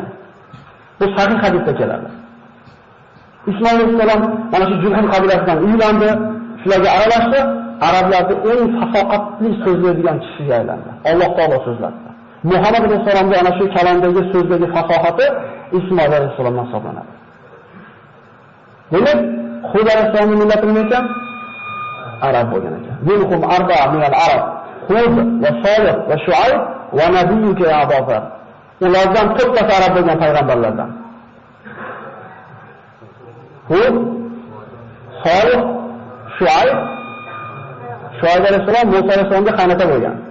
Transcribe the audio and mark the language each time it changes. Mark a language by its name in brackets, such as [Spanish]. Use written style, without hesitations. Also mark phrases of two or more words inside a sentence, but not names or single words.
[Uzbek] Bu sahih hadisda keladi. Ismoil alayhisalom mana shu Jurhum qabilasidan uylandi, shularga aralashdi, arablarning eng fasoqatli so'zlaydigan kishiga aylandi. Alloh taolo so'zladi. Muhammad alayhisalomga ana shu kalamdagi so'zdagi fasohati Ismoil alayhisalomdan hisoblanadi. Demak, Hud alayhisalomning millati nima ekan? Arab bo'lgan ekan. [Arabic] منهم أربعة من العرب. هود وصالح وشعيب ونبيك يا أبو بكر. [Uzbek] Ulardan 4 ta arab bo'lgan payg'ambarlardan. Hud, Solih, Shuayb alayhisalom Musa alayhisalomga qaynota bo'lgan.